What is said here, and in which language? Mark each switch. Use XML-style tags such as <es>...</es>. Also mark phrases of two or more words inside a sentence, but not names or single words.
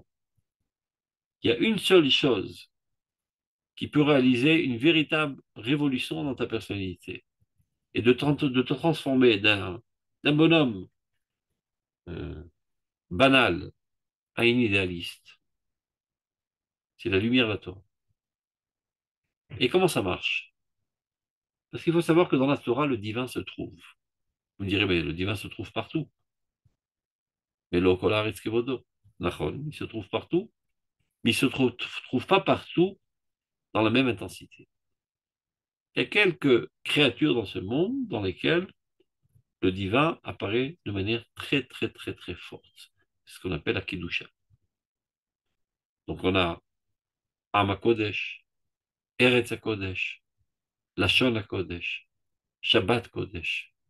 <fr>Il y a une seule chose qui peut réaliser une véritable révolution dans ta personnalité et de te transformer d'un bonhomme euh, banal à un idéaliste. C'est la lumière de la Torah. Et comment ça marche? Parce qu'il faut savoir que dans la Torah, le divin se trouve. Vous me direz, mais le divin se trouve partout.</fr> <he>Mais לא כל הארץ כבודו.</he> <fr>Nachon, il se trouve partout, mais il ne se trouve pas partout dans la même intensité. Il y a quelques créatures dans ce monde dans lesquelles le divin apparaît de manière très, très, très, très forte. C'est ce qu'on appelle la Kedusha. Donc on a</fr> <he>עם הקודש, ארץ הקודש, לשון הקודש, שבת קודש.</he>